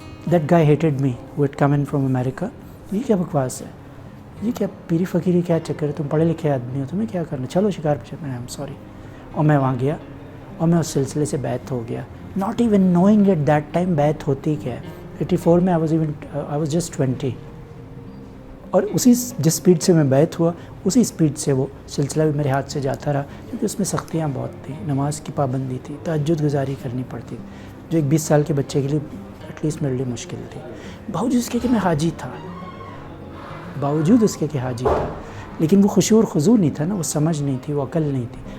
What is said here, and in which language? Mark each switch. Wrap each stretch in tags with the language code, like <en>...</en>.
<en>That guy hated me who had come in from America.</en> <ur>یہ کیا بکواس ہے، یہ کیا پیری فقیری کیا چکر ہے، تم پڑھے لکھے آدمی ہو، تمہیں کیا کرنا، چلو شکار پہ چلنا ہے.</ur> <en>I'm sorry.</en> <ur>اور میں وہاں گیا اور میں اس سلسلے سے بیعت ہو گیا.</ur> <en>not even knowing at that time</en> <ur>بیعت ہوتی کیا ہے.</ur> <en>84</en> <ur>میں</ur> <en>I was just 20.</en> <ur>اور اسی جس سپیڈ سے میں بیعت ہوا، اسی سپیڈ سے وہ سلسلہ بھی میرے ہاتھ سے جاتا رہا، کیونکہ اس میں سختیاں بہت تھیں. نماز کی پابندی تھی، تہجد گزاری کرنی پڑتی، جو ایک 20 سال کے بچے کے لیے</ur> <en>at least</en> <ur>میرے لیے مشکل تھی. باوجود اس کے کہ میں حاجی تھا، باوجود اس کے کہ حاجی تھا، لیکن وہ خشوع اور خضوع نہیں تھا نا، وہ سمجھ نہیں تھی، وہ عقل نہیں تھی.</ur>